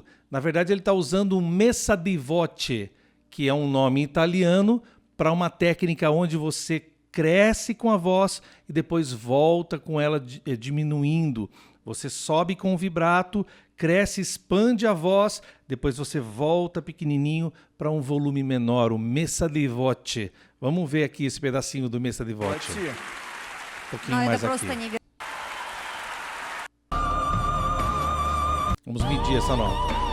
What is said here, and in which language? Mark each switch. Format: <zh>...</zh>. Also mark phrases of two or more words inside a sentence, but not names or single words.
<pt>Na verdade, ele está usando o</pt> <it>messa di voce,</it> <pt>que é um nome italiano, para uma técnica onde você cresce com a voz e depois volta com ela diminuindo. Você sobe com o vibrato, cresce, expande a voz, depois você volta pequenininho para um volume menor, o</pt> <it>messa di voce.</it> <pt>Vamos ver aqui esse pedacinho do</pt> <it>messa di voce.</it> <ru>Почти.</ru> <pt>Um pouquinho</pt> <ru>Но это</ru> <pt>mais</pt> <ru>просто</ru> <pt>aqui.</pt> <ru>не</ru> <pt>Vamos medir essa nota.</pt>